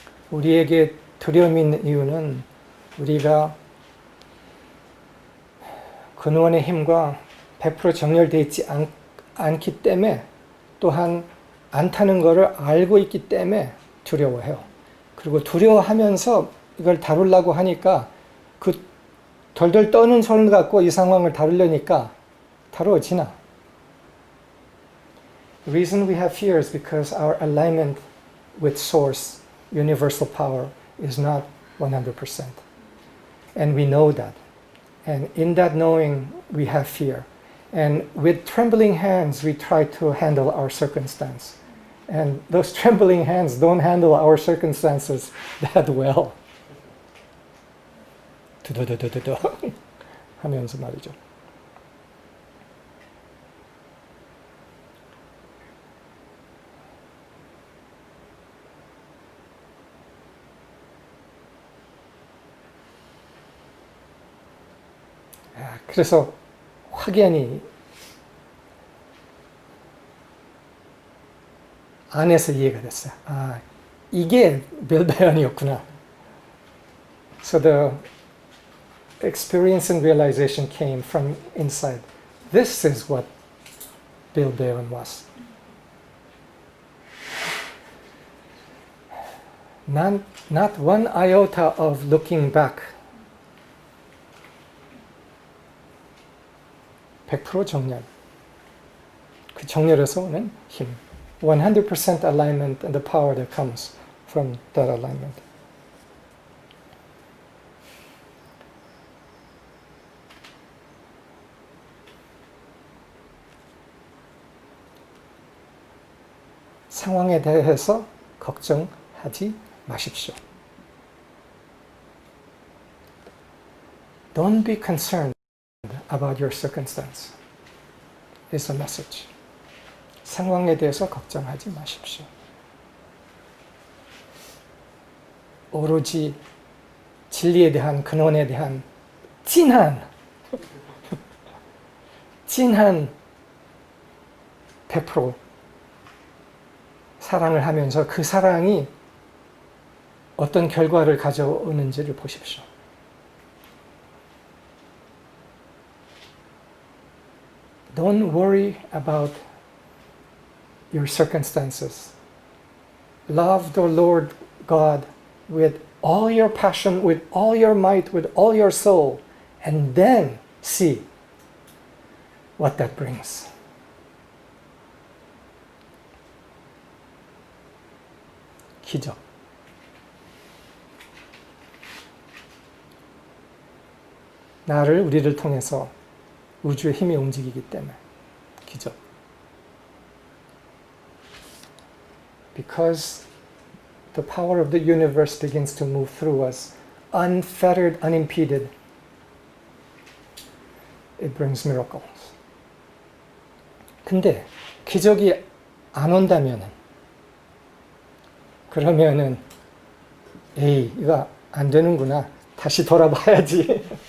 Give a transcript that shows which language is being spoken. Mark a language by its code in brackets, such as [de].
[ko] 우리에게 두려움이 있는 이유는 우리가 근원의 힘과 100% 정렬되어 있지 않기 때문에 또한 않다는 것을 알고 있기 때문에 두려워해요. 그리고 두려워하면서 이걸 다루려고 하니까 그 덜덜 떠는 손을 갖고 이 상황을 다루려니까 다루어지나. [en] The reason we have fear is because our alignment with source, universal power, is not 100%. And we know that. And in that knowing, we have fear. And with trembling hands, we try to handle our circumstance. And those trembling hands don't handle our circumstances that well. [ko] 두두두두두 하면서 말이죠. 그래서 확연히 안에서 이해가 됐어요. 아, 이게 벨베안이었구나. [en] So the experience and realization came from inside. This is what Bilbeon was. Not one iota of looking back. [ko] 100% 정렬. 그 정렬에서 오는 힘. [en] 100% alignment and the power that comes from that alignment. [ko] 상황에 대해서 걱정하지 마십시오. [en] Don't be concerned about your circumstance is the message. [ko] 상황에 대해서 걱정하지 마십시오. 오로지 진리에 대한 근원에 대한 진한 100% 사랑을 하면서 그 사랑이 어떤 결과를 가져오는지를 보십시오. [en] Don't worry about your circumstances. Love the Lord God with all your passion, with all your might, with all your soul, and then see what that brings. [ko] 기적. 우리를 통해서 우주의 힘이 움직이기 때문에 기적. [en] Because the power of the universe begins to move through us, unfettered, unimpeded, it brings miracles. [ko] 근데 기적이 안 온다면은, 그러면은 에이, 이거 안 되는구나. 다시 돌아봐야지.